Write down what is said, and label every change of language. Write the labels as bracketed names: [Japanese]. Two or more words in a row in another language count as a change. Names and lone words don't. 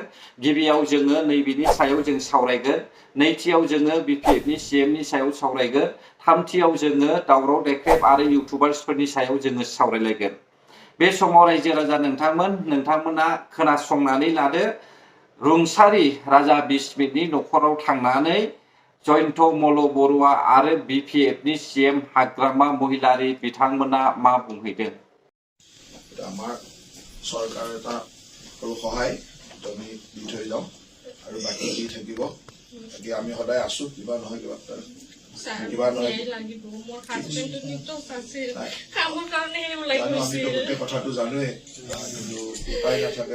[Bodo] गिबियाव जोङो नैबेनि सायाव जों सावरायगोन, नैथियाव जोङो बिपिएफनि सिएमनि सायाव सावरायगोन, थामथियाव जोङो दावराव देख्रेब आरो इउटुबार्सफोरनि सायाव जोङो सावरायलायगोन। बे समाव रायजो राजा नोंथांमोना खोनासंनानै लादो। रुंसारि राजा बिस्मितनि न'खराव थांनानै जयन्त मल्ल बरुवा आरो बिपिएफनि सिएम हाग्रामा महिलारी बिथांमोना मा बुंहैदों। [Assamese] আমাৰ চৰকাৰ এটা সৰু সহায় আমি দি থৈ যাওঁ আৰু বাকী দি থাকিব। বাকী আমি সদায় আছো, কিবা নহয় কিবা নহয় আমি গোটেই কথাটো জানোৱেই, কিন্তু উপায় নাথাকে।